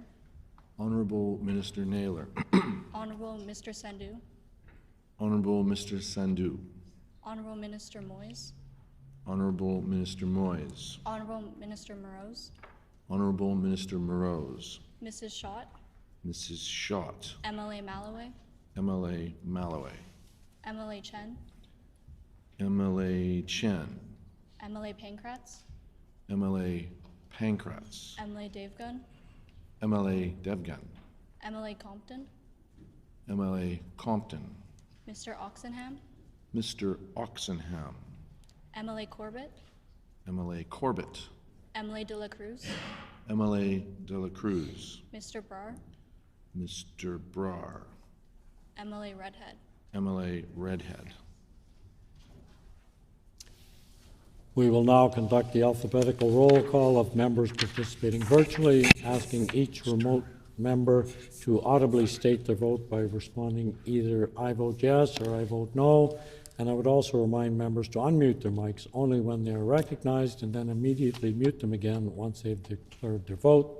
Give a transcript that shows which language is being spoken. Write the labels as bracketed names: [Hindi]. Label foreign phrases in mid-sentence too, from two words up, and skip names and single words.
[English] Honourable Minister Naylor, Honourable Mr. Sandhu, Honourable Mr. Sandhu, Honourable Minister Moyes, Honourable Minister Moyes, Honourable Minister Morose, Honourable Minister Morose, Mrs. Schott, Mrs. Schott, MLA Malloway, MLA Malloway, MLA Chen, MLA Chen. MLA Pankratz, MLA Pankratz. MLA Devgun, MLA Devgan. MLA Compton, MLA Compton. Mr. Oxenham, Mr. Oxenham. MLA Corbett, MLA Corbett. MLA De La Cruz, MLA De La Cruz. Mr. Brar, Mr. Brar. MLA Redhead. MLA Redhead. We will now conduct the alphabetical roll call of members participating virtually, asking each remote member to audibly state their vote by responding either I vote yes or I vote no. And I would also remind members to unmute their mics only when they are recognized and then immediately mute them again once they've declared their vote.